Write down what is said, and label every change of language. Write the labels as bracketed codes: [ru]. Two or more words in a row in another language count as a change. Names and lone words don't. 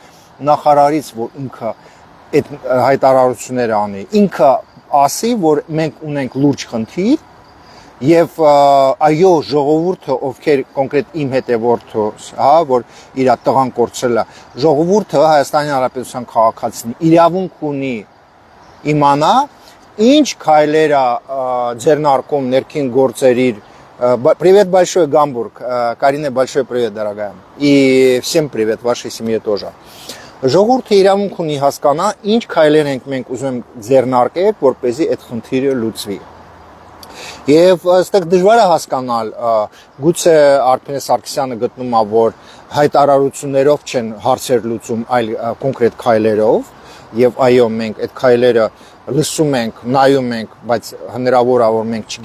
[hy] նախարարից, որ ինքը այդ հայտարարությունները անի, ինքը ասի, որ մենք ունենք լուրջ խնդիր եւ այո ժողովուրդը, ովքեր կոնկրետ իմ հետևորդս, որ իր տղան կորցրել է, ժողովուրդը Հայաստանի Հանրապետության քաղաքացին իրավունք ունի իմանա ինչ քայլեր է ձեռնարկում ներքին գործերի [ru] Привет большой, [hy] Гамбург. [ru] Карина, большой привет, дорогая. И всем привет, вашей семье тоже. [hy] Ժողովուրդը իրավունք ունի հասկանա, ինչ քայլեր ենք մենք ուզում ձեռնարկել, որպեսզի այդ խնդիրը լուծվի։ Եվ այստեղ դժվար է հասկանալ, գուցե Արփինե Սարգսյանը գտնում է, որ հայտարարություններով չեն հարցեր լուծում, այլ կոնկրետ քայլերով, եւ այո, մենք այդ քայլերը լսում ենք, նայում ենք, բայց հնարավոր է, որ մենք